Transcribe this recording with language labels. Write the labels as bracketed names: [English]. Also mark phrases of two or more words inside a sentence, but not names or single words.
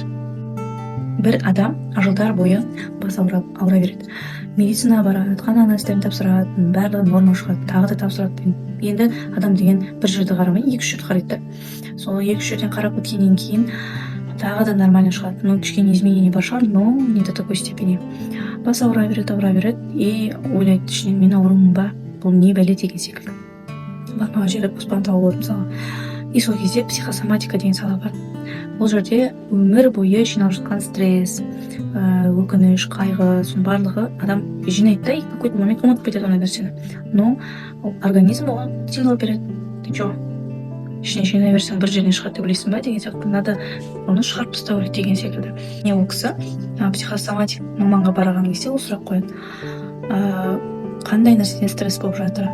[Kazakh] Бір адам жылдар бойы бас аура береді. Медицина барады, қан анализдерін тапсырады, барлығы норма шығады, тағы да тапсырады. Енді адам деген бір жерді қарамай, 2-3 жерді қарайды. Сол 2-3 жерден қарап өткеннен кейін тағы да нормально шығады. Ну, кішкене изменение бар шығар, [Russian] но не до такой степени. [Kazakh] Бас аура береді, и ойлайды ішінен, мен аурумын ба, бұл не бәле деген секілді. Бармаған жерде қоспан тауып алады мысалы. И сол кезде психосоматика деген сала бар. Бұл жерде өмір бойы жиналып жатқан стресс, өкініш, қайғы, соның барлығы адам жинайды да, [Russian] и какой-то момент [Kazakh] ұмытып кетеді ондай нәрсені. Но организм оған сигнал береді. [Russian] Ты чё? [Kazakh] Ішіне жинай берсең бір жерден шығады деп ойлайсың ба деген сияқты, надо оны шығарып тастау керек деген секілді. Не ол кісі психосоматик маманға барған кезде ол сұрақ қояды. Қандай нәрседен стресс болып жатыр?